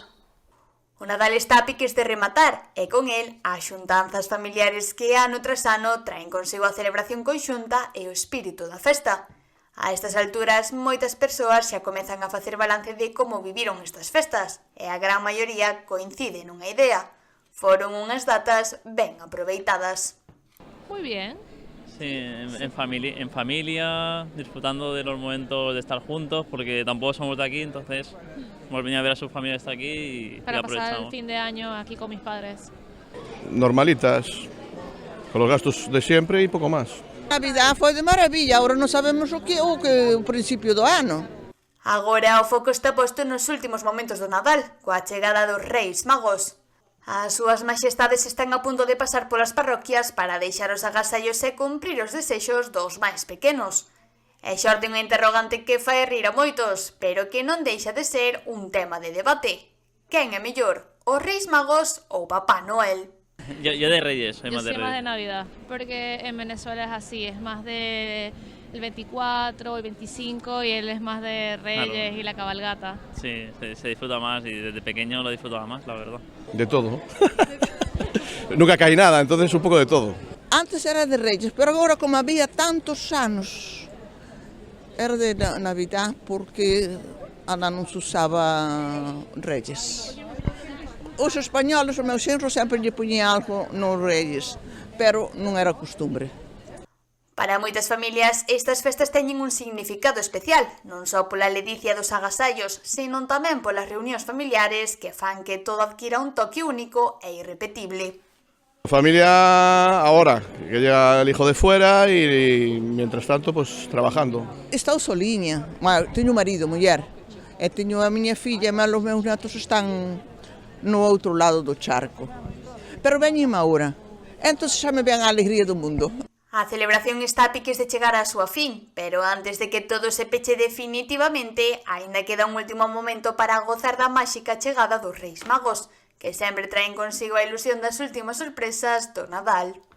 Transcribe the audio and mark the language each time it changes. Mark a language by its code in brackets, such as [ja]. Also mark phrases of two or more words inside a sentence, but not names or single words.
[gl] O Nadal está a piques de rematar e con el as xuntanzas familiares que ano tras ano traen consigo a celebración conxunta e o espírito da festa. A estas alturas, moitas persoas xa comezan a facer balance de como viviron estas festas e a gran maioría coincide nunha idea. Foron unhas datas ben aproveitadas. [es] Muy bien. Sí, en familia, disfrutando de los momentos de estar juntos, porque tampoco somos de aquí, entonces hemos venido a ver a su familia que está aquí y Para aprovechamos. pasar el fin de año aquí con mis padres. Normalitas, con los gastos de siempre y poco más. [gl] Navidad foi de maravilla, agora non sabemos o principio do ano. Agora o foco está posto nos últimos momentos do Nadal, coa chegada dos Reis Magos. As súas maxestades están a punto de pasar polas parroquias para deixar os agasallos e cumprir os desexos dos máis pequenos. E xorde unha interrogante que fai rir a moitos, pero que non deixa de ser un tema de debate. Quen é mellor, os Reis Magos ou Papá Noel? [es] Yo de Reyes, soy Yo más de soy más de Reyes. Navidad, porque en Venezuela es así, es más de el 24, el 25 y él es más de Reyes y la cabalgata. Sí, se disfruta más y desde pequeño lo disfrutaba más, la verdad. De todo. Nunca cae nada, entonces un poco de todo. Antes era de Reyes, [gl] pero agora como había tantos anos, era de Navidad porque ainda non se usaba Reyes. Os españoles, o meu xenro sempre lle poñía algo nos Reyes, pero non era costumbre. Para moitas familias, estas festas teñen un significado especial, non só pola ledicia dos agasallos, senón tamén polas reunións familiares que fan que todo adquira un toque único e irrepetible. [es] Familia ahora, que llega el hijo de fuera y mientras tanto pues trabajando. [gl] Estou soliña, teño marido, muller, e teño a miña filla, e os meus netos están no outro lado do charco. Pero veñen agora, entón xa me ven a alegría do mundo. A celebración está a piques de chegar á súa fin, pero antes de que todo se peche definitivamente, aínda queda un último momento para gozar da máxica chegada dos Reis Magos, que sempre traen consigo a ilusión das últimas sorpresas do Nadal.